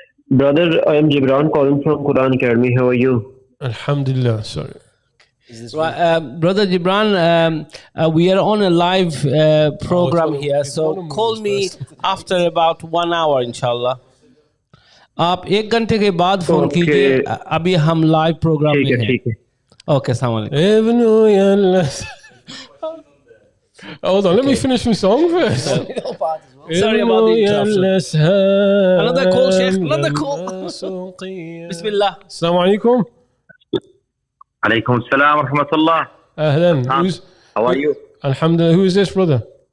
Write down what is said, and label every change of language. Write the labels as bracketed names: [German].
[English] Brother, I am Gibran calling from Quran Academy. How are you? Alhamdulillah. Sorry. Brother Gibran, we are on a live program here, so call me after about 1 hour, inshallah. [Hindi] आप 1 घंटे के बाद phone कीजिए. अभी हम live programme में हैं. Okay, अस्सलाम वालेकुम. [English] Hold on, let me finish my song first. Sorry about the interruption. Another call, Sheikh. Another call. Bismillah. [Arabic] Assalamu alaikum. Alaikum salam wa rahmatullah. Ahlan. [English] How are you? Alhamdulillah. Who is this, brother?